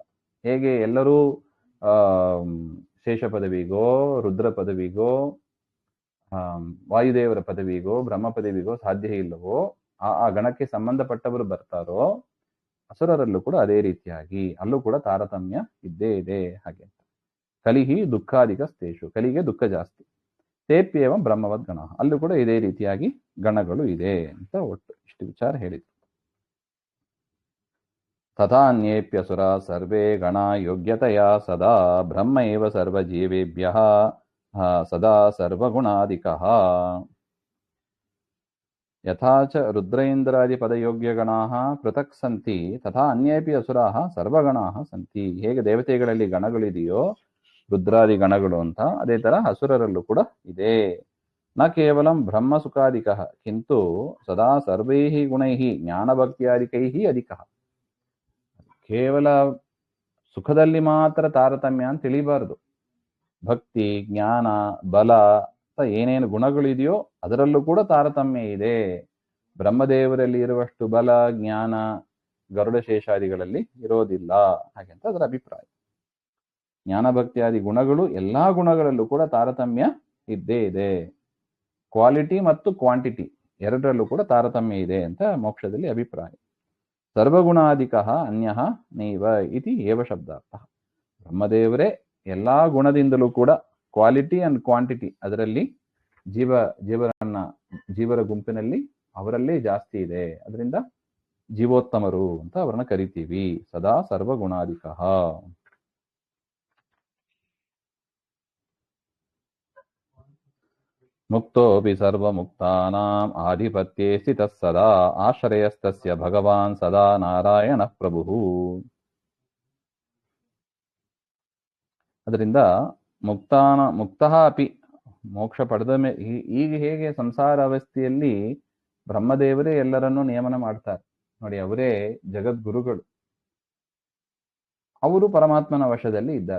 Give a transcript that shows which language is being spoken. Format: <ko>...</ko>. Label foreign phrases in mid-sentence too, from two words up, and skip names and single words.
<kn>ಹೇಗೆ ಎಲ್ಲರೂ ಶೇಷ ಪದವಿಗೋ ರುದ್ರ ಪದವಿಗೋ ವಾಯುದೇವರ ಪದವಿಗೋ ಬ್ರಹ್ಮ ಪದವಿಗೋ ಸಾಧ್ಯ ಇಲ್ಲವೋ, ಆ ಗಣಕ್ಕೆ ಸಂಬಂಧಪಟ್ಟವರು ಬರ್ತಾರೋ, ಅಸುರರಲ್ಲೂ ಕೂಡ ಅದೇ ರೀತಿಯಾಗಿ ಅಲ್ಲೂ ಕೂಡ ತಾರತಮ್ಯ ಇದ್ದೇ ಇದೆ. ಹಾಗೆ</kn> <sa>ಕಲಿಹಿ ದುಃಖಾಧಿಕ ಸ್ಥೇಷು,</sa> <kn>ಕಲಿಗೆ ದುಃಖ ಜಾಸ್ತಿ.</kn> <sa>ತೇಪ್ಯೇವ ಬ್ರಹ್ಮವದ್ ಗಣ,</sa> <kn>ಅಲ್ಲೂ ಕೂಡ ಇದೇ ರೀತಿಯಾಗಿ ಗಣಗಳು ಇದೆ ಅಂತ ಒಟ್ಟು ಇಷ್ಟು ವಿಚಾರ ಹೇಳಿದ್ರು.</kn> <sa>ತಥಾ ಅನ್ಯೇಪ್ಯಸುರ ಸರ್ವೇ ಗಣಾ ಯೋಗ್ಯತೆಯ ಸದಾ ಬ್ರಹ್ಮ ಏವ ಸರ್ವಜೀವೇಭ್ಯಃ ಸದಾ ಸರ್ವಗುಣಾಧಿಕಃ ಯಥಾ ಚ ರುದ್ರೇಂದ್ರಾದಿಪದಯೋಗ್ಯಗಣಾಃ ಪೃಥಕ್ ಸಂತಿ ತಥಾ ಅನ್ಯೇಪಿ ಅಸುರಾಃ ಸರ್ವಗಣಾಃ ಸಂತಿ.</sa> <kn>ಹೇಗೆ ದೇವತೆಗಳಲ್ಲಿ ಗಣಗಳಿದೆಯೋ ರುದ್ರಾದಿ ಗಣಗಳು ಅಂತ, ಅದೇ ತರ ಅಸುರರಲ್ಲೂ ಕೂಡ ಇದೆ.</kn> <sa>ನ ಕೇವಲಂ ಬ್ರಹ್ಮ ಸುಖಾದಿಕಃ ಕಿಂತು ಸದಾ ಸರ್ವೈಃ ಗುಣೈಃ ಜ್ಞಾನಭಕ್ತ್ಯಾದಿಕೈಃ ಅಧಿಕಃ.</sa> <kn>ಕೇವಲ ಸುಖದಲ್ಲಿ ಮಾತ್ರ ತಾರತಮ್ಯ ಅಂತ ತಿಳಿಬಾರದು. ಭಕ್ತಿ, ಜ್ಞಾನ, ಬಲ ಏನೇನು ಗುಣಗಳಿದೆಯೋ ಅದರಲ್ಲೂ ಕೂಡ ತಾರತಮ್ಯ ಇದೆ. ಬ್ರಹ್ಮದೇವರಲ್ಲಿ ಇರುವಷ್ಟು ಬಲ, ಜ್ಞಾನ ಗರುಡಶೇಷಾದಿಗಳಲ್ಲಿ ಇರೋದಿಲ್ಲ ಹಾಗೆಂತ ಅದರ ಅಭಿಪ್ರಾಯ. ಜ್ಞಾನಭಕ್ತಿಯಾದಿ ಗುಣಗಳು ಎಲ್ಲಾ ಗುಣಗಳಲ್ಲೂ ಕೂಡ ತಾರತಮ್ಯ ಇದ್ದೇ ಇದೆ. ಕ್ವಾಲಿಟಿ ಮತ್ತು ಕ್ವಾಂಟಿಟಿ ಎರಡರಲ್ಲೂ ಕೂಡ ತಾರತಮ್ಯ ಇದೆ ಅಂತ ಮೋಕ್ಷದಲ್ಲಿ ಅಭಿಪ್ರಾಯ.</kn> <sa>ಸರ್ವಗುಣಾಧಿಕಃ ಅನ್ಯಃ ನೈವ ಇತಿ ಏವ ಶಬ್ದಾರ್ಥ.</sa> <kn>ಬ್ರಹ್ಮದೇವರೇ ಎಲ್ಲಾ ಗುಣದಿಂದಲೂ ಕೂಡ</kn> <en>quality and quantity</en> <kn>ಅದರಲ್ಲಿ ಜೀವರ ಗುಂಪಿನಲ್ಲಿ ಅವರಲ್ಲೇ ಜಾಸ್ತಿ ಇದೆ. ಅದರಿಂದ ಜೀವೋತ್ತಮರು ಅಂತ ಅವರನ್ನ ಕರಿತೀವಿ.</kn> <sa>ಸದಾ ಸರ್ವಗುಣಾಧಿಕಃ. ಮುಕ್ತೋಪಿ ಸರ್ವಮುಕ್ತಾನಾಂ ಆಧಿಪತ್ಯೇ ಸ್ಥಿತಃ ಸದಾ ಆಶ್ರಯಸ್ತಸ್ಯ ಭಗವಾನ್ ಸದಾ ನಾರಾಯಣ ಪ್ರಭುಃ.</sa> <kn>ಅದರಿಂದ</kn> <sa>ಮುಕ್ತಃ ಅಪಿ</sa> <kn>ಮೋಕ್ಷ ಪಡೆದ ಈಗ ಹೇಗೆ ಸಂಸಾರ ಅವಸ್ಥೆಯಲ್ಲಿ ಬ್ರಹ್ಮದೇವರೇ ಎಲ್ಲರನ್ನೂ ನಿಯಮನ ಮಾಡ್ತಾರೆ ನೋಡಿ, ಅವರೇ ಜಗದ್ಗುರುಗಳು, ಅವರು ಪರಮಾತ್ಮನ ವಶದಲ್ಲಿ ಇದ್ದಾರೆ.</kn>